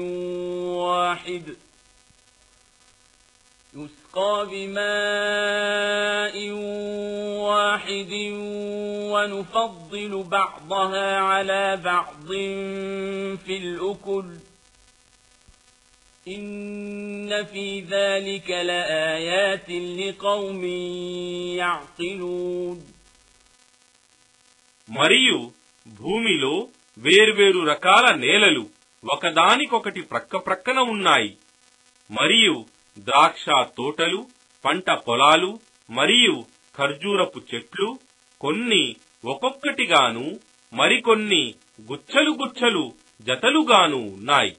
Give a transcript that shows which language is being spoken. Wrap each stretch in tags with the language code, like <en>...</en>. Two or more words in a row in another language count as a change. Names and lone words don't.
<ar>واحد ونفضل بعضها على بعض في الأكل إن في ذلك لآيات لقوم يعقلون.</ar> <te>మరియు భూమిలో వేర్వేరు రకాల నేలలు ఒకదానికొకటి ప్రక్కప్రక్కన ఉన్నాయి. మరియు ద్రాక్ష తోటలు, పంట పొలాలు మరియు ఖర్జూరపు చెట్లు కొన్ని ఒక్కొక్కటిగాను మరికొన్ని గుచ్చలు గుచ్చలు జతలుగాను ఉన్నాయి.</te>